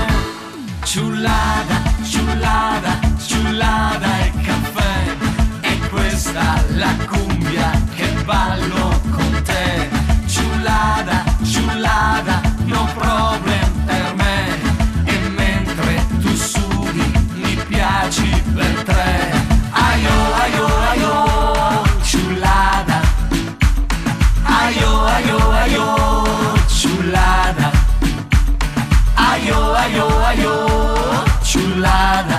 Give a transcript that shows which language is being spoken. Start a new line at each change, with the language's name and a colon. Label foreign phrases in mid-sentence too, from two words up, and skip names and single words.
Italian: Ciullada, ciullada, ciullada e caffè, e questa la cumbia che ballo con te. Ciullada, ciullada,
English: no problem
Italian: per me, e mentre tu sudi mi piaci per tre. Aio, aio, aio, ciullada. Aio, aio, aio, ciullada. Aio, aio, aio, ciullada.